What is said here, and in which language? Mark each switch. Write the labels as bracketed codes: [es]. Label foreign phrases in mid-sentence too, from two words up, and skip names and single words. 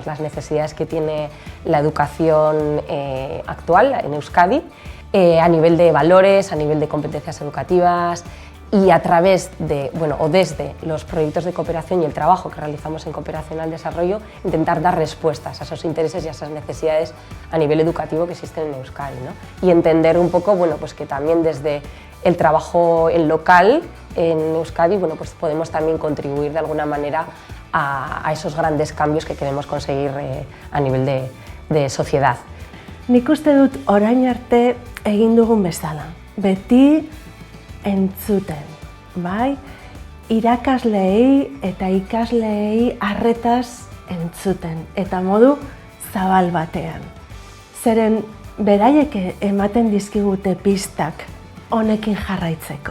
[es] las necesidades que tiene la educación actual en Euskadi, a nivel de valores, a nivel de competencias educativas, y a través de, o desde los proyectos de cooperación y el trabajo que realizamos en cooperación al desarrollo, intentar dar respuestas a esos intereses y a esas necesidades a nivel educativo que existen en Euskadi, ¿no? Y entender un poco que también desde el trabajo en local en Euskadi podemos también contribuir de alguna manera a esos grandes cambios que queremos conseguir a nivel de sociedad. [eu] Nik uste dut orain arte egin dugun bezala. Beti entzuten, bai? Irakasleei eta ikasleei arretaz entzuten, eta modu zabal batean. Zeren beraiek ematen dizkigute pistak honekin jarraitzeko.